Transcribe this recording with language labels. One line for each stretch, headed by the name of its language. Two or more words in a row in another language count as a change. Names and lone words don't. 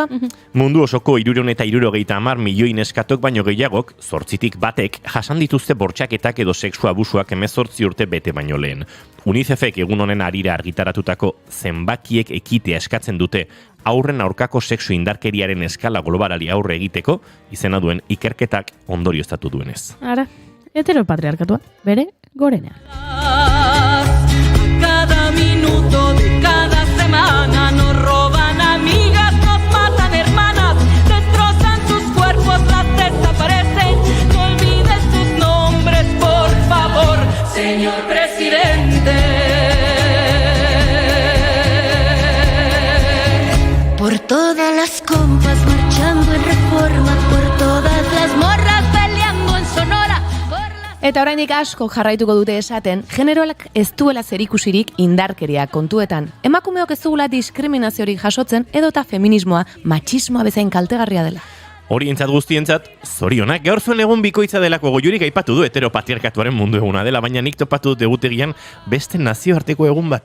Basque: Mundu osoko 370 milioi neskatok baino gehiagok, 8tik batek, jasan dituzte bortxaketak edo sexu abusuak 18 urte bete baino lehen. UNICEFek egun honen harira argitaratutako zenbakiek ekitea eskatzen dute aurren aurkako sexu indarkeriaren eskala globalari aurre egiteko, izena duen ikerketak ondorioztatu duenez. Ara, heteropatriarkatua, bere gorenean.
Spanish: Cada minuto de cada semana nos roban amigas, nos matan hermanas, destrozan sus cuerpos, las desaparecen. No olvides sus nombres, por favor, señor presidente. Por todas las compas marchando en Reforma, por todas las morras peleando en Sonora.
Basque: Eta oraindik asko jarraituko dute esaten, generoak ez duela zerikusirik indarkeria kontuetan. Emakumeok ez dugula diskriminaziorik jasotzen edota feminismoa, matxismoa bezain kaltegarria dela. Horientzat guztientzat, zorionak, gaur zuen egun bikoitza delako goiurik aipatu du heteropatriarkatuaren mundu eguna dela, baina nik topatu dut egutegian beste nazioarteko egun bat.